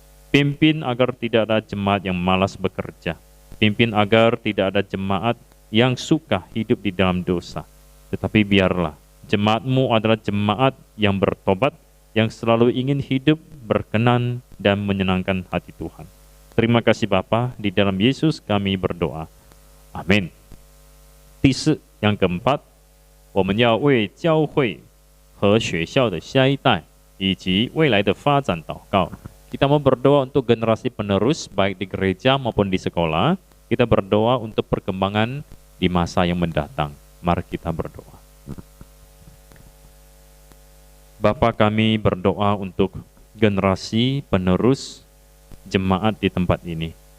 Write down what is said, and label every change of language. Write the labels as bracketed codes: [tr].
[id] Pimpin agar tidak ada jemaat yang malas bekerja. Pimpin agar tidak ada jemaat yang suka hidup di dalam dosa. Tetapi biarlah jemaat-Mu adalah jemaat yang bertobat, yang selalu ingin hidup berkenan dan menyenangkan hati Tuhan. Terima kasih Bapa, di dalam Yesus kami berdoa. Amin. [zh] 第四, [id] yang keempat, [zh] 我们要为教会和学校的下一代以及未来的发展祷告. [id] Kita mau berdoa untuk generasi penerus baik di gereja maupun di sekolah. Kita berdoa untuk perkembangan di masa yang mendatang. Mari kita berdoa. Bapa, kami berdoa untuk generasi penerus jemaat di tempat ini.